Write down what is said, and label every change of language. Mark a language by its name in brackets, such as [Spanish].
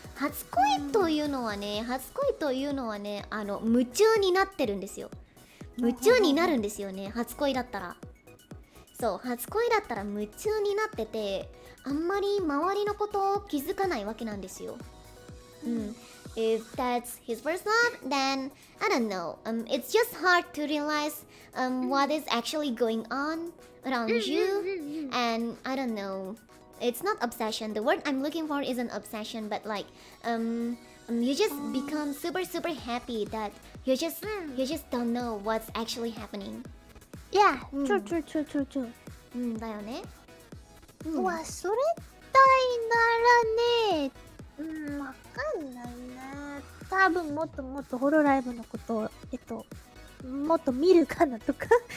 [Japanese] 初恋というのはね、夢中になってるんですよ。夢中になるんですよね、初恋だったら。そう、初恋だったら夢中になってて、あんまり周りのことを気づかないわけなんですよ。 [English] If that's his first love, then I don't know. It's just hard to realize what is actually going on around you, and I don't know. It's not obsession. The word I'm looking for isn't obsession, but like you just become super happy that you just don't know what's actually happening. Yeah, true. [Japanese] だよね。忘れたいならね、わかんないな。多分もっとホロライブのことをもっと見るかなとか。